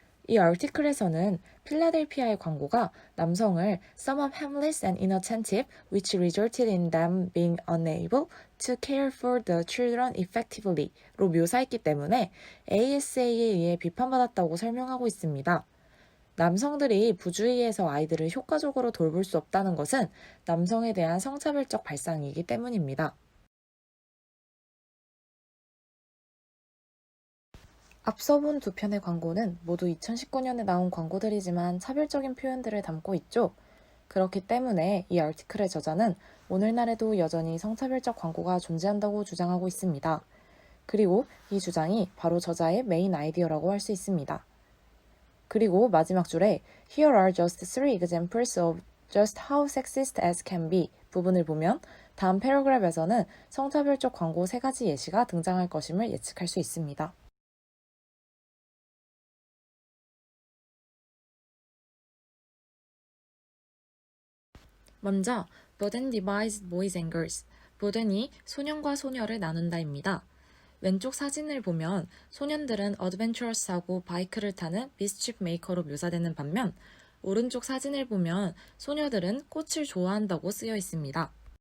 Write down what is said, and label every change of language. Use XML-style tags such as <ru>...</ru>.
<ko>이 article에서는 필라델피아의 광고가 남성을</ko> <en>somewhat harmless and inattentive, which resulted in them being unable to care for the children effectively로</en> <ko>묘사했기 때문에 ASA에 의해 비판받았다고 설명하고 있습니다. 남성들이 부주의해서 아이들을 효과적으로 돌볼 수 없다는 것은 남성에 대한 성차별적 발상이기 때문입니다. 앞서 본 두 편의 광고는 모두 2019년에 나온 광고들이지만 차별적인 표현들을 담고 있죠. 그렇기 때문에 이 아티클의 저자는 오늘날에도 여전히 성차별적 광고가 존재한다고 주장하고 있습니다. 그리고 이 주장이 바로 저자의 메인 아이디어라고 할 수 있습니다. 그리고 마지막 줄에</ko> <en>Here are just three examples of just how sexist ads can be</en> <ko>부분을 보면 다음 패러그래프에서는 성차별적 광고 3가지 예시가 등장할 것임을 예측할 수 있습니다. 먼저</ko> <en>burden divides boys and girls,</en> <ko>burden이 소년과 소녀를 나눈다입니다. 왼쪽 사진을 보면 소년들은 어드벤처러스하고 바이크를 타는 미스칩 메이커로 묘사되는 반면 오른쪽 사진을 보면 소녀들은 꽃을 좋아한다고 쓰여 있습니다.</ko>